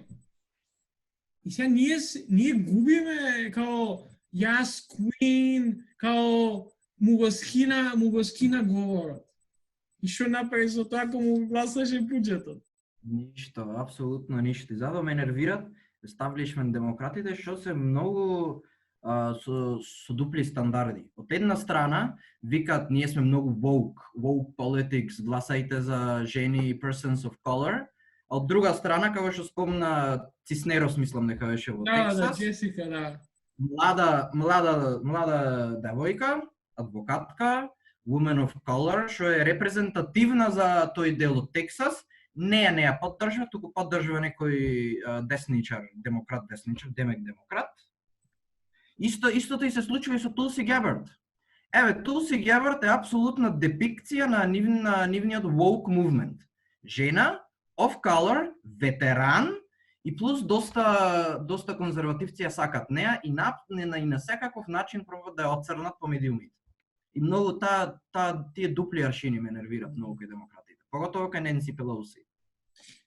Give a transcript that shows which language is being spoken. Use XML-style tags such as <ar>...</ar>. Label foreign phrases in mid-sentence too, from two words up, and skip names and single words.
<mk>И сега ние губиме као јас Queen, као му го скина говорот. И што направи со тоа кога му гласаше буџетот? Ништо, апсолутно ништо. И затоа ме нервират естаблишмент демократите што се многу со дупли стандарди. Од една страна викаат ние сме многу</mk> <en>woke politics,</en> <mk>гласајте за жени и</mk> <en>persons of color.</en> <mk>А од друга страна, како што спомна Циснерос, мислам дека беше во Тексас. Да, Джесика, да. Млада девојка, адвокатка,</mk> <en>woman of color,</en> <mk>што е репрезентативна за тој дел од Тексас, не ја поддржува, туку поддржува некој десничар, демек демократ. Истото и се случува и со Тулси Гебард. Еве, Тулси Гебард е апсолутна депикција на нивниот</mk> <en>woke movement.</en> <mk>Жена,</mk> <en>of color,</en> <mk>ветеран и плюс доста конзервативци ја сакат неа и на секаков начин пробаат да ја отцрнат по медиумите. И многу тие дупли аршини ме нервират многу кај демократите, поготово кај Ненси Пелоси.</mk>